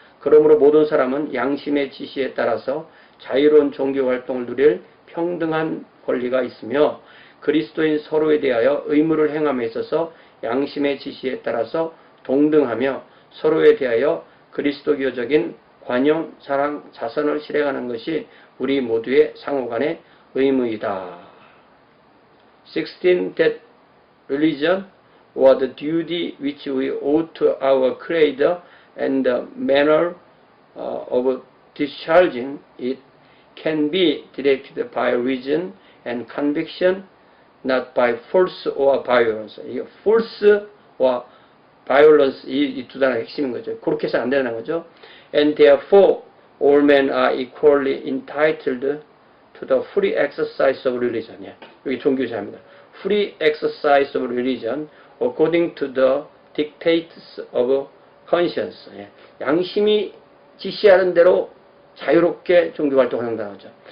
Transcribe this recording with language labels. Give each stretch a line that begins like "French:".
Korean: 그러므로 모든 사람은 양심의 지시에 따라서 자유로운 종교 활동을 누릴 평등한 권리가 있으며 그리스도인 서로에 대하여 의무를 행함에 있어서 양심의 지시에 따라서 동등하며 서로에 대하여 그리스도교적인 관용, 사랑, 자선을 실행하는 것이 우리 모두의 상호간의 의무이다. 16.
English: That religion or the duty which we owe to our Creator and the manner of discharging it can be directed by reason and conviction, not by force or violence.
Korean: 이 force와 violence 이 두 단어가 핵심인 거죠. 그렇게 해서 안 되는 거죠.
English: And therefore all men are equally entitled to the free exercise of religion.
Korean: 예. 여기 종교자입니다.
English: Free exercise of religion according to the dictates of conscience.
Korean: 예. 양심이
English: 지시하는 대로 자유롭게 종교 활동을 한다는 거죠.